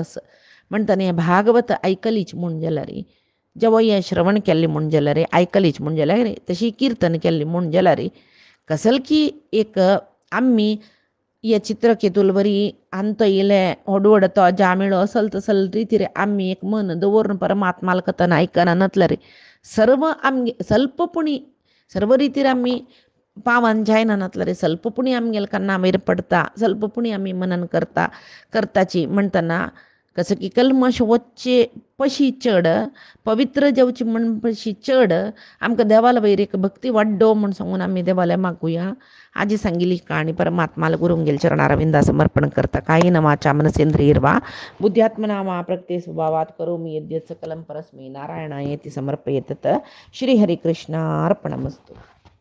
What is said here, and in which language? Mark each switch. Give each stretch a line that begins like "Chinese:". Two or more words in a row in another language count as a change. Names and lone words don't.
Konkani: म्हणटना हें भागवत आयकलीच म्हूण जाल्यार जेव्हा हें श्रवण केल्लें म्हूण जाल्यार आयकलीच म्हूण जाल्यार तशी कीर्तन केल्ली म्हूण जाल्यार कसल की एक आमी हे चित्रकेतूल बरी अंत येयलें व्हड तो जामिळो असल तसल रितीर आमी एक मन दवरून परमात्माल कथन आयकना नातल्यार सर्व आमगे स्वल्पपुणी सर्व रितीर आमी पावन जायना नातल्यार स्वल्पपुणी आमगेल कान्ना वयर पडटा स्वल्पपुणी आमी मनन करताची. म्हणटना कसं की कल्मश वच्चे पशी चड पवित्र जेवची म्हण पशी चड आमकां देवाला वयर एक भक्ती वाडडो म्हूण सांगून आमी देवाले मागुया. आजी सांगिल्ली काणी परमात्माला गुरुंगेल चरणारविंदा समर्पण करता.
Sanskrit: कायेन वाचा मनसेंद्रियर्वा बुद्ध्यात्मना वा प्रकृते स्वभावात करोमि यद्यत् सकलं परस्मै नारायणायेति समर्पयेत्. श्री हरिकृष्णार्पणमस्तु.